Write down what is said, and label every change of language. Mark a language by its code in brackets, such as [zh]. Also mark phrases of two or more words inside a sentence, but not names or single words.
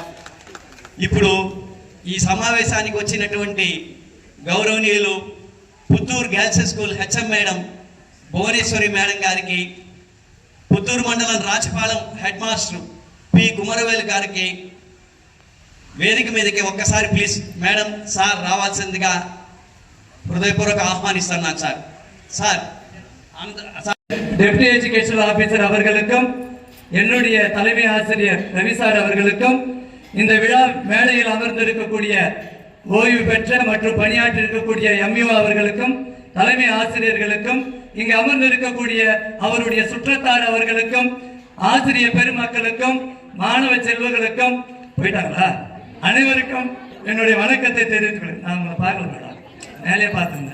[te] ఇప్పుడు ఈ సమావేశానికి వచ్చినటువంటి గౌరవనీయులు పుత్తూరు గర్ల్స్ స్కూల్ హెచ్ఎం మేడం భువనేశ్వరి మేడం గారికి, పుత్తూరు మండలం రాచపాలెం [en] head master [te] పి కుమరవేలు గారికి వేదిక మీదకి ఒక్కసారి [en] please madam sir [te] రావాల్సిందిగా హృదయపూర్వక ఆహ్వానిస్తున్నాను సార్. [ta] சார் [en] deputy educational officer [ta] அவர்களுக்கும் என்னுடைய தலைமை ஆசிரியர் ரவி சார் அவர்களுக்கும் இந்த விழா மேடையில் அமர்ந்திருக்கக்கூடிய ஓய்வு பெற்ற மற்றும் பணியாற்றி இருக்கக்கூடிய எம்யூ அவர்களுக்கும் தலைமை ஆசிரியர்களுக்கும் இங்கு அமர்ந்திருக்கக்கூடிய அவருடைய சுற்றத்தார் அவர்களுக்கும் ஆசிரியர் பெருமக்களுக்கும் மாணவ செல்வங்களுக்கும் போயிட்டாங்களா அனைவருக்கும் என்னுடைய வணக்கத்தை தெரிவித்துக் நான் உங்களை பார்க்கல மேடம், மேலே பார்த்துருந்தேன்.